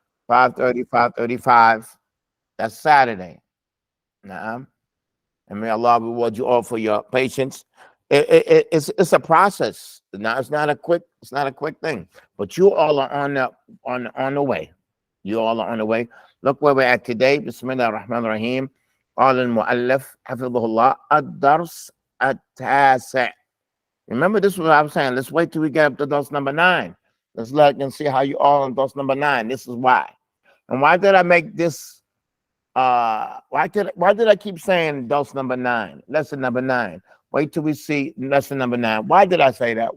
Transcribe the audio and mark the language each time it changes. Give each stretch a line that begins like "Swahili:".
English: 5:30, 5:35. That's Saturday. And may Allah reward you all for your patience. It's a process. Now it's not a quick thing. But you all are on the way. You all are on the way. Look where we're at today.
Arabic: Bismillah ar-Rahman ar-Rahim. قال المؤلف حفظه الله الدرس التاسع.
English: Remember, this is what I was saying. Let's wait till we get up to dose number 9. Let's look and see how you all on dose number 9. This is why. And why did I make this? Why did I keep saying dose number 9? Lesson number 9. Wait till we see lesson number 9. Why did I say that?